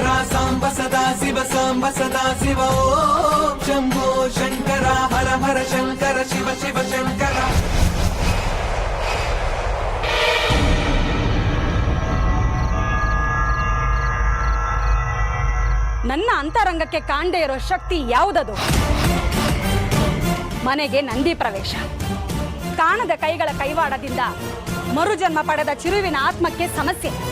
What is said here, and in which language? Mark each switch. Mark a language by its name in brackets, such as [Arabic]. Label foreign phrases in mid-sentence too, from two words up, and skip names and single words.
[Sanskrit] सांब सदा शिव सांब सदा शिव. ओम शंभो शंकर हर हर शंकर शिव शिव शंकर. [Kannada] ನನ್ನ ಅಂತರಂಗಕ್ಕೆ ಕಾಣದೇ ಇರೋ ಶಕ್ತಿ ಯಾವುದದು? ಮನೆಗೆ ನಂದಿ ಪ್ರವೇಶ. ಕಾಣದ ಕೈಗಳ ಕೈವಾಡದಿಂದ ಮರುಜನ್ಮ ಪಡೆದ ಚಿರುವಿನ ಆತ್ಮಕ್ಕೆ ಸಮಸ್ಯೆ.